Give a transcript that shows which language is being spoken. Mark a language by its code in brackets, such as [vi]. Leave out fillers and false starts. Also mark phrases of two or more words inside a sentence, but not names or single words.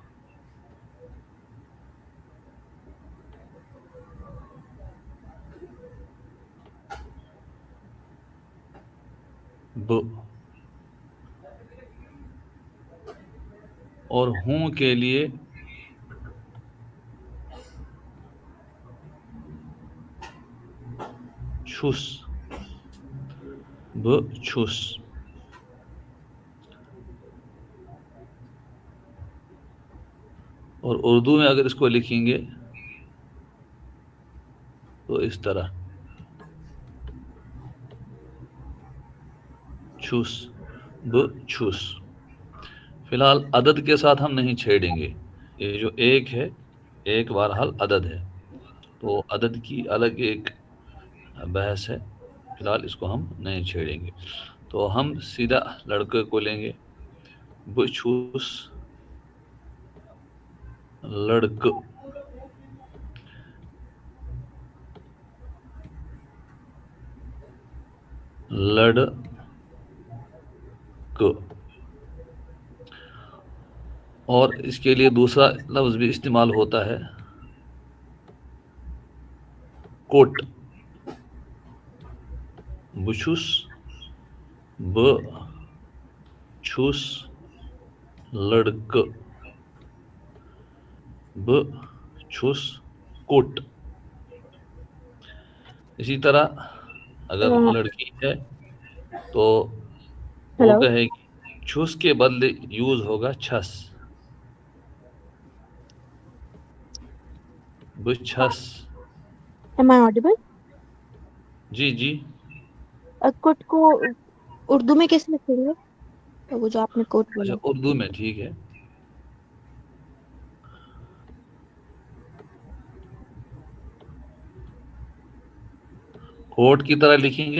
[ks] ب. [ur] اور ہوں کے لیے چھس. [ks] ب چھس. [ur] اور اردو میں اگر اس کو لکھیں گے تو اس طرح چھس. [ks] ب چھس. [ur] فی الحال عدد کے ساتھ ہم نہیں چھیڑیں گے. یہ جو ایک ہے ایک بہرحال عدد ہے تو عدد کی الگ ایک بحث ہے. فی الحال اس کو ہم نہیں چھیڑیں گے. تو ہم سیدھا لڑکے کو لیں گے [ks] ب چھس لڑک. لڑک. [ur] اور اس کے لیے دوسرا لفظ بھی استعمال ہوتا ہے کوٹ. [ks] بچھس ب چھس لڑک. ب چھس کوٹ. [ur] اسی طرح اگر لڑکی ہے تو وہ کہے گی چھس کے بدلے یوز ہوگا چھس. [ks] بچھس. [en] Am I audible? [ur] جی جی. کوٹ کو اردو میں کیسے لکھیں گے؟ تو وہ جو آپ نے کوٹ اچھا بولا. اردو میں ٹھیک ہے. کوٹ کی طرح لکھیں گے.